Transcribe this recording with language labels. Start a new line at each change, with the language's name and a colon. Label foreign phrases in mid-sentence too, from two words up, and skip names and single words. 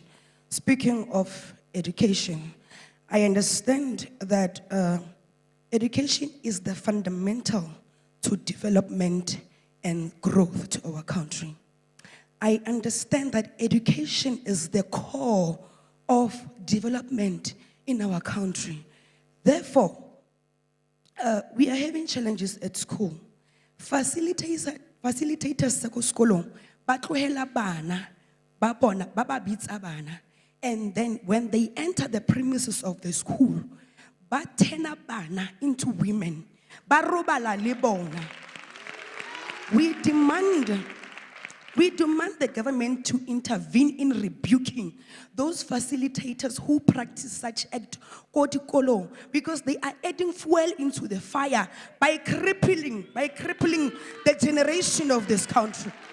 English: Speaking of education, I understand that education is the fundamental to development and growth to our country. I understand that education is the core of development in our country. Therefore, we are having challenges at school.
Southern Sotho: Facilitators sa ko sekolong ba tlohela bana ba bona ba ba bitsa bana,
English: and then when they enter the premises of the school, ba turn bana into women,
Southern Sotho: ba robala le bona.
English: We demand the government to intervene in rebuking those facilitators who practice such act because they are adding fuel into the fire by crippling the generation of this country.